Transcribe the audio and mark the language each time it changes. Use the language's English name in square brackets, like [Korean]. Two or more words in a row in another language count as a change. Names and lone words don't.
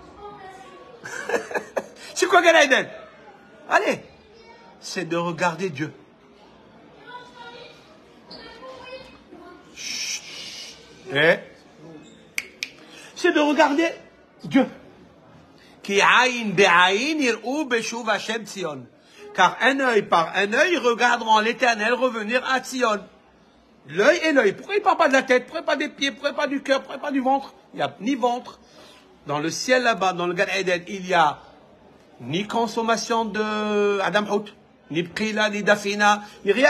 [French] C'est quoi Gan Eden? Allez, c'est de regarder Dieu. Chut. C'est de regarder Dieu. [Hebrew] כי עין בעין יראו בשוב השם ציון. [French] Car un œil par un œil regarderont l'Éternel revenir à Tzion. L'œil et l'œil. Pourquoi il ne parle pas de la tête? Pourquoi pas des pieds? Pourquoi pas du cœur? Pourquoi pas du ventre? Il n'y a ni ventre. Dans le ciel là-bas, dans le Gan Eden, il n'y a ni consommation de Adam Hout, ni Pqila, ni Dafina, ni rien.